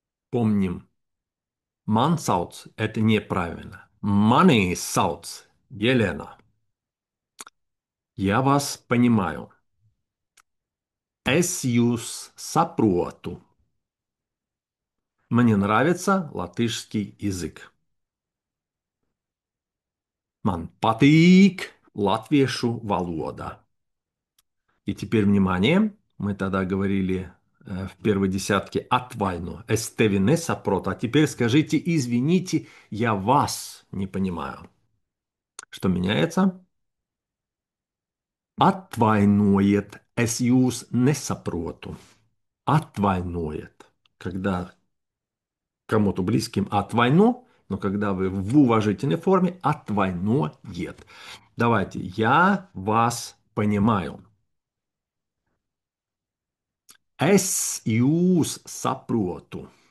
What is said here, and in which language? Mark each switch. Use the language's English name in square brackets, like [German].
[Russian] Помним, [Latvian] man sauc [Russian] – это неправильно. [Latvian] Mani sauc Елена. [Russian] Я вас понимаю. [Latvian] Es jūs saprotu. [Russian] Мне нравится латышский язык. [Latvian] Man patīk latviešu valoda. [Russian] И теперь внимание. Мы тогда говорили в первой десятке atvaino. [Latvian] Es tevi nesaprotu. [Russian] А теперь скажите извините, я вас не понимаю. Что меняется? [Latvian] Atvainojiet, es jūs nesaprotu. Atvainojiet. [Russian] Когда кому-то близким atvaino, но когда вы в уважительной форме, отвайноет. Давайте, я вас понимаю. [Latvian] Es jūs saprotu.